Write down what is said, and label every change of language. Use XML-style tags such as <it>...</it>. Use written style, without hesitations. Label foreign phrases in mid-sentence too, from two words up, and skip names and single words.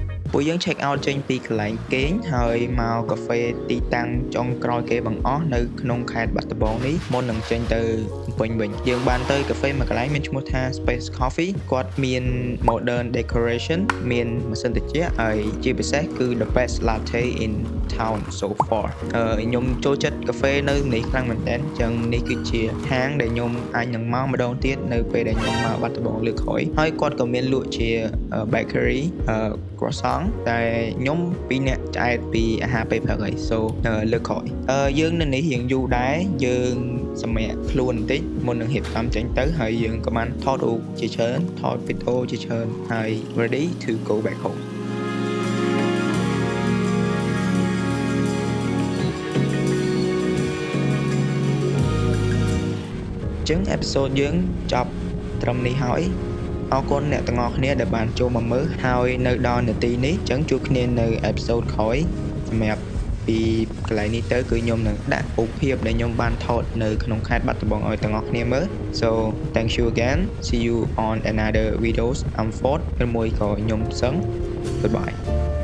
<km>ពួកយើង</km> <en>check out</en> <km>ចេញពីកន្លែងគេងហើយមកកាហ្វេទីតាំងចុងក្រោយគេបង្អស់នៅក្នុងខេត្តបាត់ដំបងនេះមុននឹងចេញទៅភ្នំពេញវិញយើងបានទៅកាហ្វេមួ យកន្លែងមានឈ្មោះថា Space Coffee គាត់មាន</km> <en>modern decoration</en> <km>មានម៉ាស៊ីនត្រជាក់ហើយជាពិសេសគឺ</km> <en>the best latte in town so far</en> <km>ខ្ញុំចូលចិត្ត កាហ្វេនៅនេះខ្លាំងមែនទែនចឹងនេះគឺជាហាងដែលខ្ញុំអាចនឹងមកម្ដងទៀតនៅពេលដែលខ្ញុំមកបាត់ដំបងលើកក្រោយហើយគាត់ក៏មានលក់ជា</km> <en>bakery croissant</en> <km>តែខ្ញុំពីរនាក់ឆ្អែតពីអាហារពេលព្រឹកហើយ so លើកក្រោយយើងនៅនេះរៀងយូរដែរយើងសម្រាប់ខ្លួនបន្តិចមុននឹងរៀបចំចេញទៅហើយយើងក៏បានថតរូបជាច្រើនថតវីដេអូជាច្រើនហើយ</km> <en>ready to go back home</en> <km>ចឹង episode យើងចប់ត្រឹមនេះហើយអរគុណអ្នកទាំងអស់គ្នាដែលបានចូល មកមើលហើយនៅដល់នាទីនេះចឹងជួបគ្នានៅ episode ក្រោយសម្រាប់ពីកន្លែងនេះទៅគឺខ្ញុំនឹងដាក់រូបភាពដែលខ្ញុំបានថតនៅក្នុងខេត្តបាត់ដំបងឲ្យទាំងអស់គ្នាមើល</km> <en>so thank you again see you on another videos I'm Ford</en> <km>ឬមួយក៏ខ្ញុំសឹង goodbye</km>